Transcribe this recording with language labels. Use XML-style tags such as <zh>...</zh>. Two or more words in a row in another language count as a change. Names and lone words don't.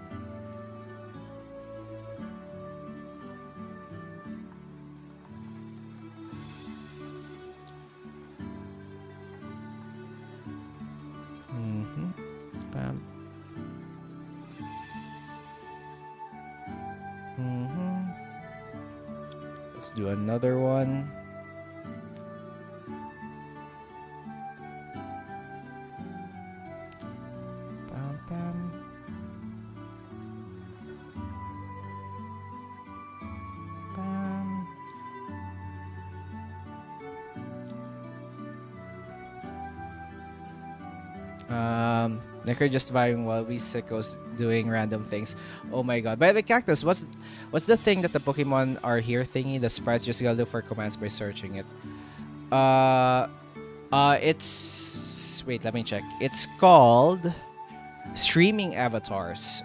<en>Bam. Let's do another one. Bam, bam. Bam. Nicker just vibing while we sickos doing random things. Oh my god. By the way, Cactus, what's the thing that the Pokemon are here thingy? The sprites, just gotta look for commands by searching it. It's, wait, let me check. It's called streaming avatars.</en>